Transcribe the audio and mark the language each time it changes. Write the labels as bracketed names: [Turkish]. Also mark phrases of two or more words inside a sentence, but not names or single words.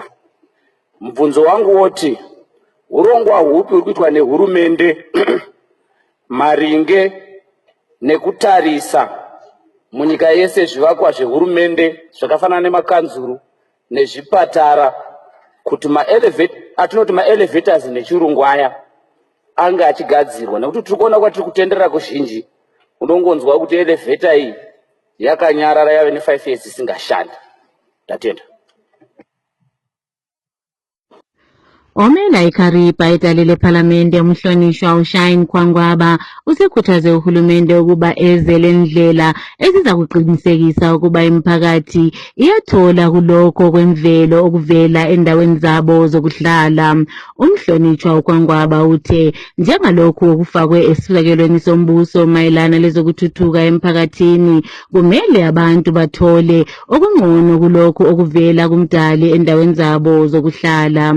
[Shona] Mubvunzo wangu woti urongwa hupi uri kuitwa nehurumende maringe nekutarisa munyika yese zvivakwa zvehurumende zvakafanana nemakanzuru nezvipatara kuti atinoti maelevators nechirungu aya ange achigadzirwa, nekuti tiri kuona kwatiri kutenderera kuzhinji unongonzwa kuti elevator iyi yakanyarara yave ne5 years isingashandi. Ndatenda. [North Ndebele] Omela iKhariba idale lephalamende umhlonishwa uShine Kwangwaba usekhuthaze uhulumende ukuba eze lendlela eziza kuqinisekisa ukuba imiphakathi iyathola kulokho kwemvelo okuvela endaweni zabo zokuhlala. Umhlonishwa uKwangwaba uthe njengalokhu okufakwe esifakelweni sombuso mayelana lezokuthuthuka emphakathini kumele abantu bathole okungcono kulokho okuvela kumdali endaweni zabo zokuhlala.